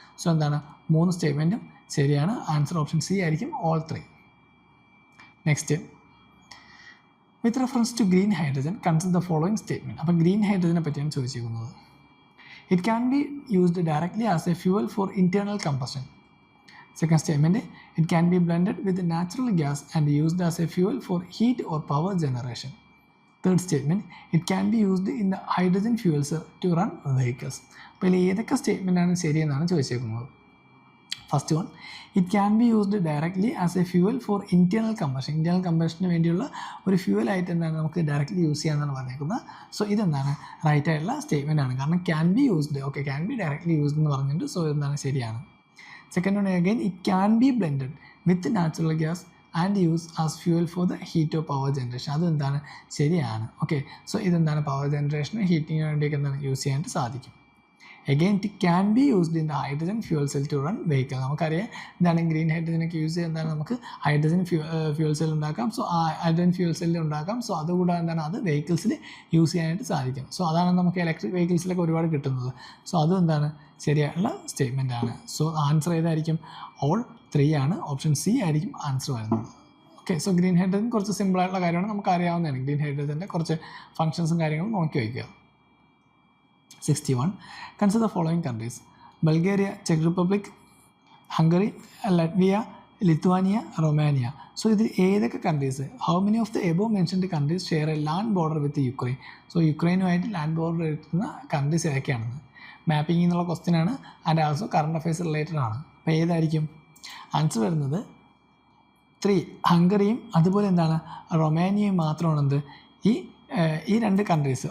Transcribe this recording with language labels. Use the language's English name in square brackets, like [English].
[Malayalam] So എന്താണ് 3 സ്റ്റേറ്റ്മെൻറ്റും ശരിയാണ്. Answer option C ആയിരിക്കും, all 3. [English] Next, with reference to green hydrogen consider the following statement. [Malayalam] അപ്പോൾ green ഹൈഡ്രജനെ പറ്റിയാണ് ചോദിച്ചിരിക്കുന്നത്. [English] It can be used directly as a fuel for internal combustion. Second statement, it can be blended with natural gas and used as a fuel for heat or power generation. Third statement, it can be used in the hydrogen fuel cell to run vehicles. [Malayalam] അപ്പോൾ ഇതിൽ ഏതൊക്കെ സ്റ്റേറ്റ്മെൻറ്റാണ് ശരിയെന്നാണ് ചോദിച്ചേക്കുന്നത്. [English] First one, it can be used directly as a fuel for internal combustion. [Malayalam] Internal കമ്പഷന് വേണ്ടിയുള്ള ഒരു ഫ്യൂവലായിട്ട് എന്താണ് നമുക്ക് directly use ചെയ്യാമെന്നാണ് പറഞ്ഞേക്കുന്നത്. So ഇതെന്താണ് റൈറ്റ് ആയിട്ടുള്ള സ്റ്റേറ്റ്മെൻറ്റ് ആണ്. കാരണം can be used, okay, can be directly used എന്ന് പറഞ്ഞിട്ടുണ്ട്. സോ ഇതെന്താണ് ശരിയാണ്. [English] Second one, again, it can be blended with natural gas and used as fuel for the heat or power generation. [Malayalam] അത് എന്താണ് ശരിയാണ്. ഓക്കെ, സോ ഇതെന്താണ് power ജനറേഷനും ഹീറ്റിങ്ങിന് വേണ്ടിയൊക്കെ എന്താണ് യൂസ് ചെയ്യാനായിട്ട് സാധിക്കും. [English] Again, it can be used in the hydrogen fuel cell to run vehicle. [Malayalam] നമുക്കറിയാം എന്താണ് ഗ്രീൻ ഹൈഡ്രജനൊക്കെ യൂസ് ചെയ്ത് എന്താണ് നമുക്ക് ഹൈഡ്രജൻ ഫ്യൂൽ സെൽ ഉണ്ടാക്കാം. സോ ആ ഹൈഡ്രജൻ ഫ്യൂൽ സെല്ലിൽ ഉണ്ടാക്കാം. സോ അതുകൂടാതെ എന്താണ് അത് വെഹിക്കിൾസിൽ യൂസ് ചെയ്യാനായിട്ട് സാധിക്കും. സോ അതാണ് നമുക്ക് ഇലക്ട്രിക് വെഹിക്കിൾസിലൊക്കെ ഒരുപാട് കിട്ടുന്നത്. സോ അതും എന്താണ് ശരിയായിട്ടുള്ള സ്റ്റേറ്റ്മെൻ്റ് ആണ്. സോ ആൻസർ ഏതായിരിക്കും? all 3 ആണ്. ഓപ്ഷൻ സി ആയിരിക്കും ആൻസർ വരുന്നത്. ഓക്കെ, സോ ഗ്രീൻ ഹൈഡ്രജൻ കുറച്ച് സിമ്പിളായിട്ടുള്ള കാര്യമാണ്, നമുക്ക് അറിയാവുന്നതാണ്. ഗ്രീൻ ഹൈഡ്രജൻ്റെ കുറച്ച് ഫങ്ഷൻസും കാര്യങ്ങളും നോക്കി വയ്ക്കുക. 61. [English] Consider the following countries: Bulgaria, Czech Republic, Hungary, Latvia, Lithuania, Romania. So [Malayalam] ഇതിൽ ഏതൊക്കെ countries, [English] How many of the above mentioned countries share a land border with Ukraine? [Malayalam] So യുക്രൈനുമായിട്ട് land border എടുക്കുന്ന കൺട്രീസ് ഏതൊക്കെയാണെന്ന് mapping എന്നുള്ള question ആണ്. And also current affairs related ആണ്. അപ്പോൾ ഏതായിരിക്കും? Answer വരുന്നത് 3 ഹംഗറിയും അതുപോലെ എന്താണ് റൊമാനിയയും മാത്രമാണ് എന്ത് ഈ രണ്ട് കൺട്രീസ്.